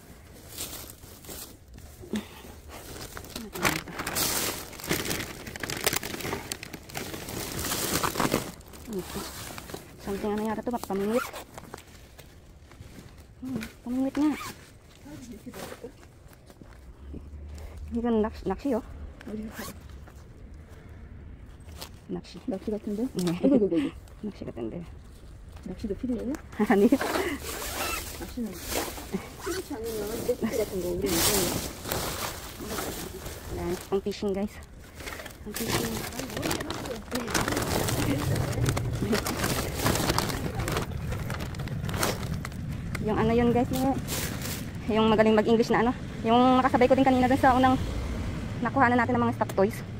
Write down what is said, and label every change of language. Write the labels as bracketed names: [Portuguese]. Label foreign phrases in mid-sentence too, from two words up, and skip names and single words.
[Filipino] Something ano yata ito, pamingwit. Pamingwit nga. Hindi ka nakshi oh. [Korean] Nakshi. 낚시 같은데? Nakshi 같은데. 낚시도 필요해요? 아니. 낚시는 필요치 않으면 낚시 같은 거 우리 이제 [Filipino] Ayan, pang fishing guys. Pang fishing. Yung ano yun guys, yung magaling mag-English na ano, yung nakasabay ko din kanina dun sa unang nakuha na natin ng mga stock toys.